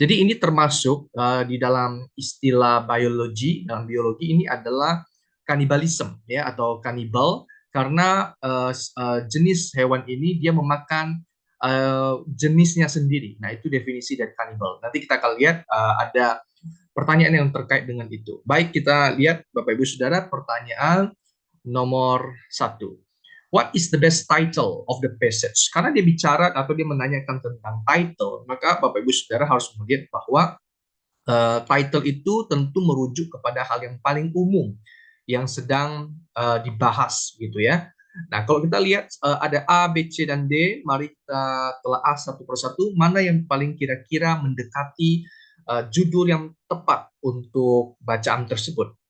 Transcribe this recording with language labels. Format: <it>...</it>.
<id>Jadi ini termasuk di dalam istilah biologi, dalam biologi ini adalah kanibalisme, ya, atau kanibal, karena jenis hewan ini dia memakan jenisnya sendiri. Nah, itu definisi dari kanibal. Nanti kita akan lihat ada pertanyaan yang terkait dengan itu. Baik, kita lihat Bapak Ibu Saudara pertanyaan nomor 1.</id> <en>What is the best title of the passage?</en> <id>Karena dia bicara atau dia menanyakan tentang title, maka Bapak Ibu Saudara harus melihat bahwa title itu tentu merujuk kepada hal yang paling umum, yang sedang dibahas gitu ya. Nah, kalau kita lihat ada A, B, C, dan D, mari kita telah satu persatu mana yang paling kira-kira mendekati judul yang tepat untuk bacaan tersebut.</id>